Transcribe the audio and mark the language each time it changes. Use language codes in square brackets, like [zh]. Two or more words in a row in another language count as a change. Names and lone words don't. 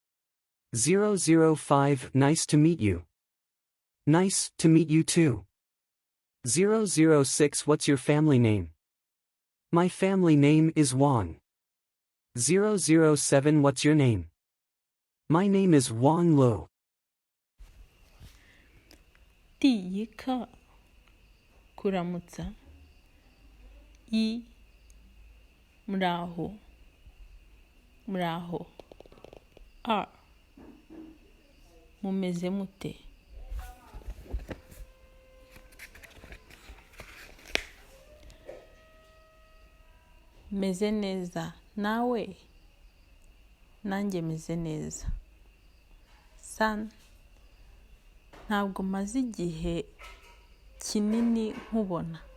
[en] 005 Nice to meet you. Nice to meet you too. 006 What's your family name? My family name is Wang. 007 What's your name? My name is Wang Lo. [rw] 第一课 kuramutsa I muraho muraho 2 mumeze mute meze neza nawe nanjye meze neza 3 ntabwo maze igihe kinini nkubona